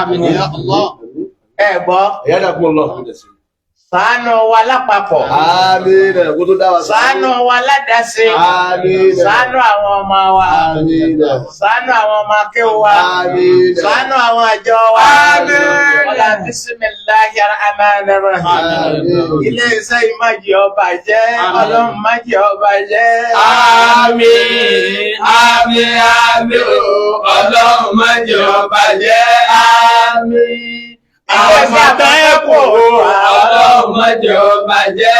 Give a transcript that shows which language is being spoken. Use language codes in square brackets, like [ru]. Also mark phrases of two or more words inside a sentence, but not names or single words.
[yo] Ẹ gbọ́. Ṣàánú wa lápapọ̀. Ṣàánú wa ládàáṣe. Ṣàánú àwọn ọmọ wa. Ṣàánú àwọn ọmọ akéwò wa. Ṣàánú àwọn àjọ wa. Ọlá [ar] بسم الله الرحمن الرحيم. [yo] Ilé iṣẹ́ ìmájì ọba jẹ́. Ọlọ́run májì ọba jẹ́. Àmín, àmín, àmín. Ọlọ́run májì ọba jẹ́. Àmín. Àwọn ọmọdé kò Ọlọ́run májì ọba jẹ́.